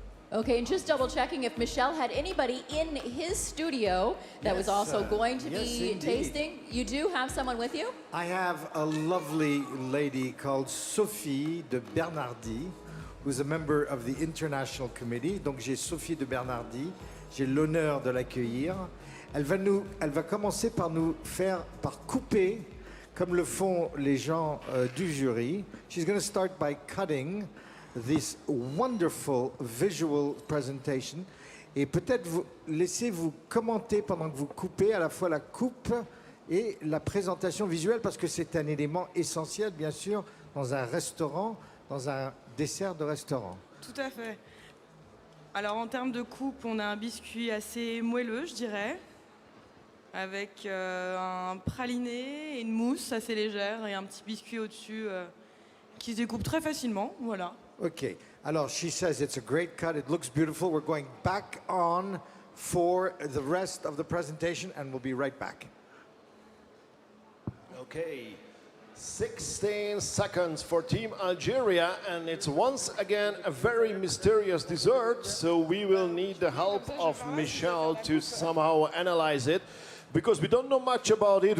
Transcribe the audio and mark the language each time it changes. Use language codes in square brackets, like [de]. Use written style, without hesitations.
[en] Okay, and just double checking if Michel had anybody in his studio that was also going to be tasting. You do have someone with you? I have a lovely lady called Sophie de Bernardi, who's a member of the International Committee. [fr] Donc j'ai Sophie de Bernardi, j'ai l'honneur de l'accueillir. Elle va commencer par couper, comme le font les gens du jury. [en] She's going to start by cutting this wonderful visual presentation. [fr] Et peut-être laissez-vous commenter pendant que vous coupez à la fois la coupe et la présentation visuelle, parce que c'est un élément essentiel, bien sûr, dans un restaurant, dans un dessert de restaurant. Tout à fait. Alors en termes de coupe, on a un biscuit assez moelleux, je dirais, avec un praliné et une mousse assez légère et un petit biscuit au-dessus qui se découpe très facilement, voilà. [en] Okay, alors she says it's a great cut, it looks beautiful. We're going back on for the rest of the presentation and we'll be right back. Okay, 16 seconds for Team Algeria, and it's once again a very mysterious dessert, so we will need the help of Michel to somehow analyze it, because we don't know much about it.